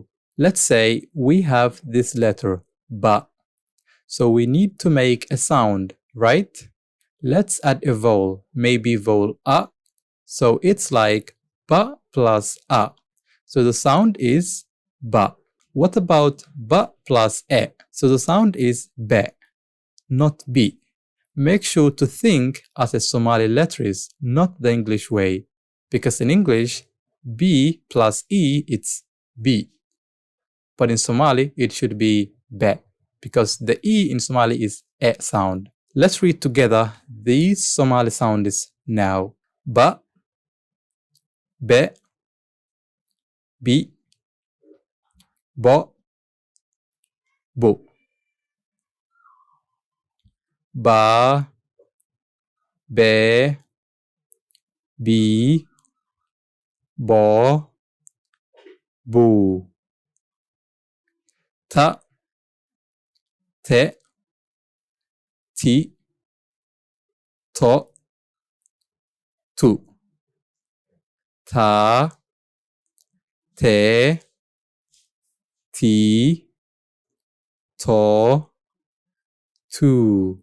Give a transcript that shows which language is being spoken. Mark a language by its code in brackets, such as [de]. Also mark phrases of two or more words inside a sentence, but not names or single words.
[en] Let's say we have this letter, ba. So we need to make a sound, right? Let's add a vowel, maybe vowel A. So it's like ba plus A. So the sound is ba. What about ba plus E? So the sound is be, not B. Make sure to think as a Somali letters, not the English way. Because in English, B plus E, it's B. But in Somali, it should be be, because the E in Somali is E sound. Let's read together these Somali sounds now. [so] Ba, be, bi, bo, bo. Ba, be, bi, bo, bu. Ta, te, ti, to, tu. Ta, te, ti, to, tu.